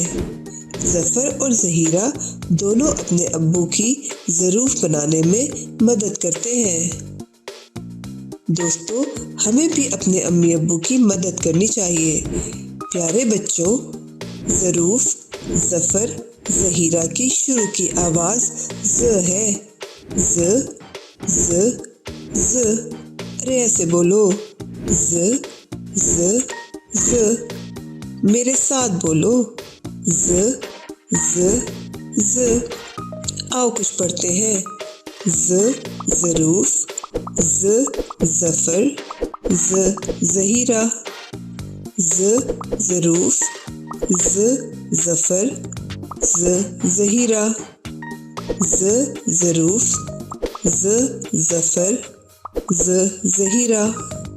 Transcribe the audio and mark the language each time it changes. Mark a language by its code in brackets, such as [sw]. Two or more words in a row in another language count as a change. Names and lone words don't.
[ur] ظفر اور ظہیرہ دونوں اپنے ابو کی ظروف بنانے میں مدد کرتے ہیں۔ دوستو، ہمیں بھی اپنے امی ابو کی مدد کرنی چاہیے۔ پیارے بچوں، ظروف، ظفر، ظہیرہ کی شروع کی آواز ز ہے۔ ز ز ز، ارے ایسے بولو، ز ز ز۔ میرے ساتھ بولو، ز ز ز۔ آؤ کچھ پڑھتے ہیں۔ ز ظروف، ز ظفر، ز ظہیرہ، ز ظروف، ز ظفر، ز ظہیرہ، ز ظروف، ز ظفر، ز ظہیرہ۔